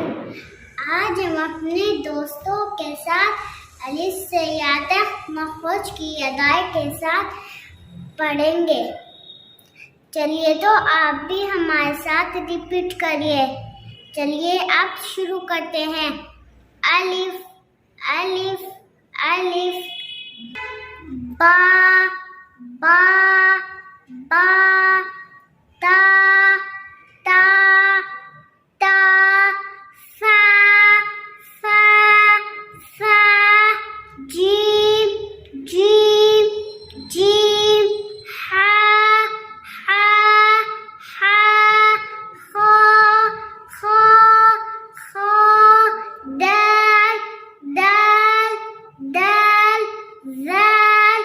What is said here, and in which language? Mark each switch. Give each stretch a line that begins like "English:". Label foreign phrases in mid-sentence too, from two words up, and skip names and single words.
Urdu: آج ہم اپنے دوستوں کے ساتھ الف سے یا تک مخرج کی ادائی کے ساتھ پڑھیں گے۔ چلیے تو آپ بھی ہمارے ساتھ ریپیٹ کریے۔ چلیے آپ شروع کرتے ہیں۔ الف الف الف، با با با، تا تا تا، فا فا فا، جیم جیم جیم، ہا ہا ہا، خا خا خا، دال دال دال، ذال